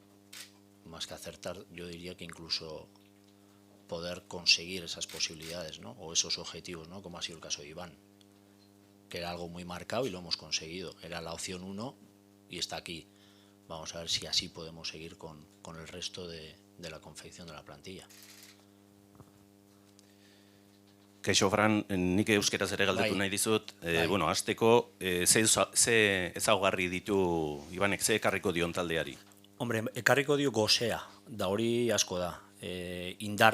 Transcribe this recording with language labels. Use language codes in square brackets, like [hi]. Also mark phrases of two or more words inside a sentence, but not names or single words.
[es] Más que acertar, yo diría que incluso poder conseguir esas posibilidades, ¿no? O esos objetivos, ¿no? Como ha sido el caso de Iván, que era algo muy marcado y lo hemos conseguido. Era la opción 1 y está aquí. Vamos a ver si así podemos seguir con el resto de la confección de la plantilla. [eu] Kaixo, Fran, nik euskeraz ere galdetu nahi dizut. Bueno, hasteko, ze ezaugarri ditu Ibanek, ze ekarriko dion taldeari? Hombre, ekarriko dio gozea, da hori asko da.